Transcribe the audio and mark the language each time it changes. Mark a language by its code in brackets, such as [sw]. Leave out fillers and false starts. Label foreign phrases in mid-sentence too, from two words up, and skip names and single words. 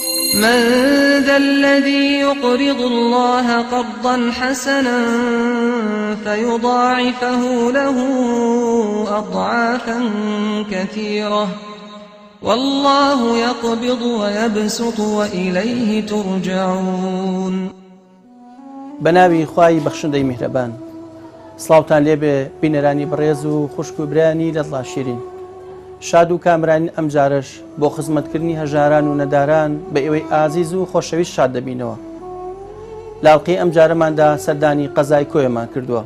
[ar] من ذا الذي يقرض الله قرضا حسنا فيضاعفه له أضعافا كثيرة والله يقبض ويبسط وإليه ترجعون. [ckb] بناوی خوای بەخشندەی میهرەبان، سڵاوتان لێبێ بینەرانی بەڕێز و خوشک و برانی لەدڵا شیرین. شاد و کامرانی ئەم جارش بۆ خزمەتکردنی هەژاران و نەداران بە ئێوەی ئازیز و خۆشەویست شاد دەبینەوە. لاڵقەی ئەم جارەماندا سەردانی قەزای کۆیەمان کردووە.